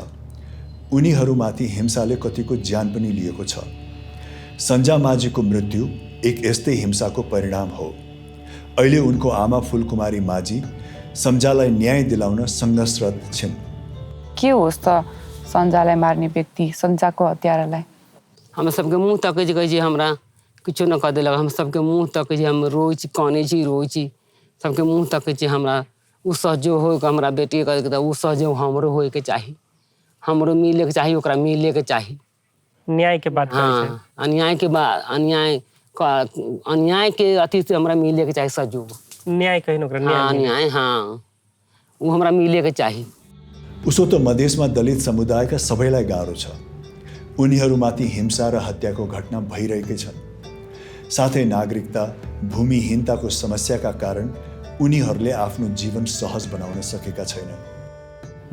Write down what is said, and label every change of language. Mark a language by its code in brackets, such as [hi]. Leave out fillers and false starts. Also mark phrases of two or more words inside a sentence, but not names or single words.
[ne] उनीहरूमाथि हिंसाले कतिको ज्यान पनि लिएको छ। सन्जा माझीको मृत्यु एक यस्तै हिंसाको परिणाम हो। अहिले उनको आमा फुलकुमारी माझी सन्जालाई न्याय दिलाउन सङ्घर्षरत छिन्। के होस् त सन्जालाई मार्ने व्यक्ति, सन्जाको हत्यारालाई? [mai] हम सबके मुँह तकै छी, हमरा किछो न कर देलक। हम सबके मुँह तकै छी, हम रोई छी, कानै छी, रोई छी। सबके मुँह तकै छी, हमरा उ सहजो हो हमरा बेटी के त उ सहजो हमरो होय के चाही, हमरो मिले के चाही, ओकरा मिले के चाही। न्याय के बात करै छै। अन्याय के बाद अन्याय के अथी से हमरा मिले के चाही सजो। न्याय कहिन ओकरा न्याय उ हमरा मिले के चाही। [ne] उसो त मधेसमा दलित समुदायका सबैलाई गाह्रो छ। उनीहरूमाथि हिंसा र हत्याको घटना भइरहेकै छन्। साथै नागरिकता, भूमिहीनताको समस्याका कारण उनीहरूले आफ्नो जीवन सहज बनाउन सकेका छैनन्।